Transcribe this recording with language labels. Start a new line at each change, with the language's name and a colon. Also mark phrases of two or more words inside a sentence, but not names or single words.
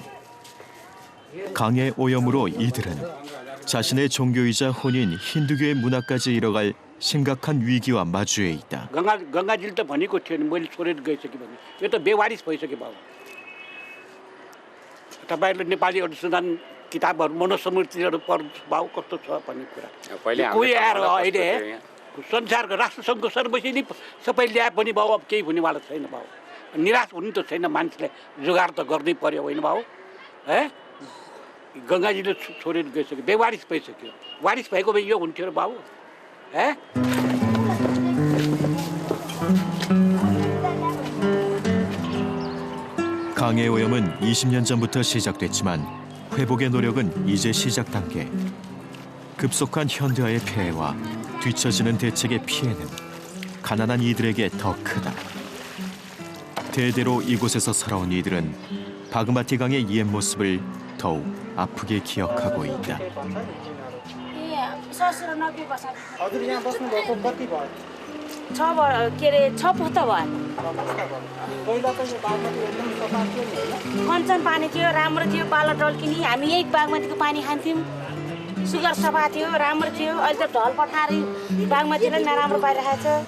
Korean: 강의 오염으로 이들은 자신의 종교이자 혼인 힌두교의 문화까지 잃어갈 심각한 위기와 마주해 있다.
Nepali: गङ्गाजीले त भनेको थियो नि मैले छोडेर गइसकेँ भने यो त बेवारिस भइसक्यो बाबु। तपाईँहरूले नेपाली अनुसन्धान किताबहरू मनुस्मृतिहरू पढ्नु बाबु कस्तो छ भन्ने कुरा कोही आएर अहिले संसारको राष्ट्रसङ्घको सर्वोच्च नि सबै ल्याए पनि बाबु अब केही हुनेवाला छैन बाबु। निराश हुनु त छैन, मान्छेलाई जोगाड त गर्नै पर्यो होइन बाबु। है गङ्गाजीले छोडेर गइसक्यो, बेवारिस भइसक्यो। वारिस भएको भए यो हुन्थ्यो र बाबु। है
Korean: 강의 오염은 20년 전부터 시작됐지만 회복의 노력은 이제 시작 단계. 급속한 현대화의 폐해와 뒤처지는 대책의 피해는 가난한 이들에게 더 크다. 대대로 이곳에서 살아온 이들은 바그마티강의 옛 모습을 더욱 아프게 기억하고 있다.
Nepali: हजुर यहाँ बस्नुभएको कति भयो? 6 पुस्ता भयो। पहिला त यो बागमती एकदम सफा थियो नि होइन? कञ्चन पानी थियो, राम्रो थियो, बाला टल्किनी। हामी यही बागमतीको पानी खान्थ्यौँ। सुगर सफा थियो, राम्रो थियो। अहिले त ढल पठाएर बागमतीलाई नराम्रो पारिरहेको छ।